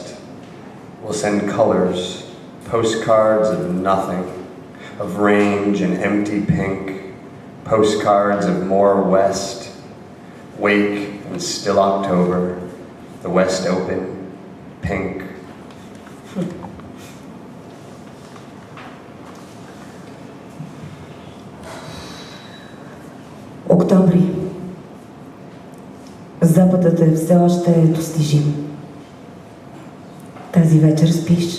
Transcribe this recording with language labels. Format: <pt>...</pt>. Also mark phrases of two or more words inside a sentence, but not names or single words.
<en>We'll send colors, postcards of nothing, of range and empty pink, postcards of more west. Wake and still October, the west open, pink.</en> <bg>Октомври. Западът е все още достижим. Тази вечер спиш.</bg>